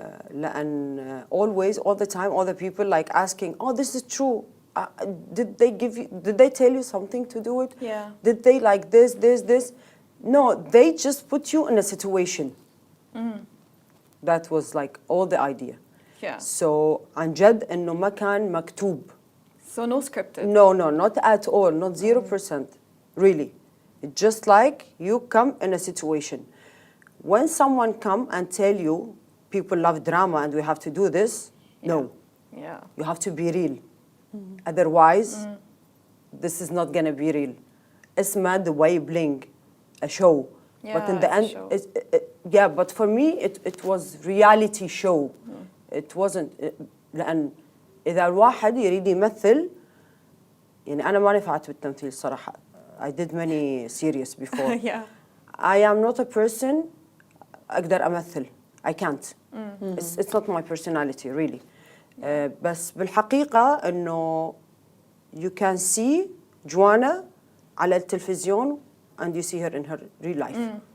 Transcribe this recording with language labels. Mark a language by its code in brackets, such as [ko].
[ar] لأن [en] always, all the time, all the people like asking, oh, this is true. Did they tell you something to do it? Yeah. Did they like this? No, they just put you in a situation. That was like all the idea. Yeah. So [ar] عن جد إنه ما كان مكتوب. [en] So no scripted. No, not at all, not 0%, really. It's just like you come in a situation. When someone come and tell you, people love drama and we have to do this, no. Yeah. You have to be real. Otherwise, this is not gonna be real. It's mad the way Bling, a show. Yeah, but in the end, yeah, but for me, it was reality show. It wasn't, [ar] لأن إذا الواحد يريد يمثل، يعني أنا ما نفعت بالتمثيل صراحة. [en] I did many series before. Yeah. I am not a person [ar] أقدر أمثل. [en] I can't. It's not my personality, really. [ar] بس بالحقيقة إنه [en] you can see Jwana [ar] على التلفزيون [en] and you see her in her real life.